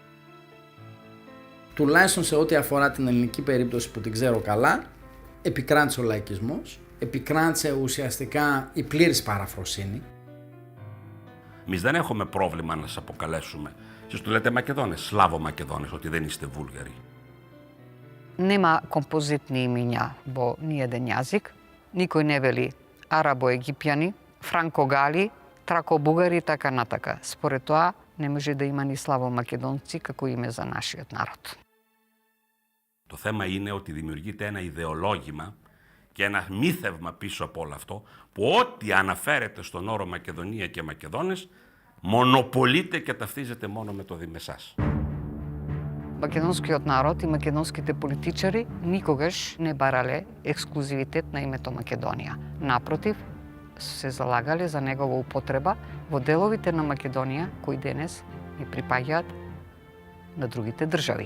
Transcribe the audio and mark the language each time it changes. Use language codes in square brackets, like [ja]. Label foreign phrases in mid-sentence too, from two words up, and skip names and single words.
[el] τουλάχιστον σε ό,τι αφορά την ελληνική περίπτωση που την ξέρω καλά, επικράτησε ο λαϊκισμός, επικράτησε ουσιαστικά η πλήρης παραφροσύνη. Εμείς δεν έχουμε πρόβλημα να σας αποκαλέσουμε. Εσείς του λέτε Μακεδόνες, Σλάβο-Μακεδόνες, ότι δεν είστε Βούλγαροι. [mk] Нема композитни имиња во ниеден јазик. Никој не вели арабо-египјани, франко-гали, трако-бугари и така натака. Според тоа, не може да има ни славо-македонци како име за нашиот народ. [el] Το θέμα είναι ότι δημιουργείται ένα ιδεολόγημα και ένα μύθευμα πίσω από όλο αυτό, που ό,τι αναφέρεται στον όρο Μακεδονία και Μακεδόνες, μονοπολείται και ταυτίζεται μόνο με το Δήμεσάς. [mk] Македонскиот народ и македонските политичари никогаш не барале ексклузивитет на името Македонија. Напротив, се залагале за негова употреба во деловите на Македонија кои денес ни припаѓаат на другите држави.